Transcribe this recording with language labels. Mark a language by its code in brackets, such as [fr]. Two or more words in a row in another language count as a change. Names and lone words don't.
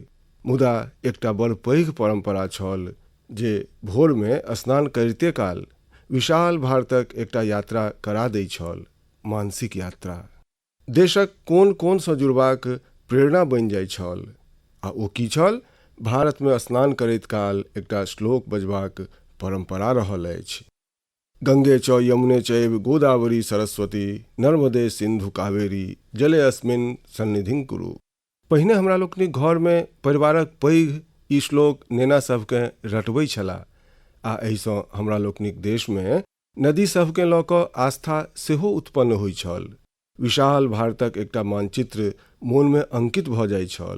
[mai] मुदा एकटा बड़ पैघ परम्परा छल जे भोरमे स्नान करिते काल विशाल भारतक एकटा यात्रा करा दै छल, मानसिक यात्रा। देशक कोन कोनसँ जुड़बाक प्रेरणा बनि जाइ छल। आ ओ की छल? भारतमे स्नान करैत काल एकटा श्लोक बजबाक परम्परा रहल अछि। [sa] गंगे च यमुने चैव गोदावरी सरस्वती नर्मदे सिंधु कावेरी जले अस्मिन् सन्निधिं कुरु। [mai] पहिने हमरा लोकनिक घरमे परिवारक पैघ ई श्लोक नेना सभकेँ रटबै छलाह, आ एहिसँ हमरा लोकनिक देशमे नदी सभकेँ लऽ कऽ आस्था सेहो उत्पन्न होइ छल। विशाल भारतक एकटा मानचित्र मोनमे अंकित भऽ जाइ छल।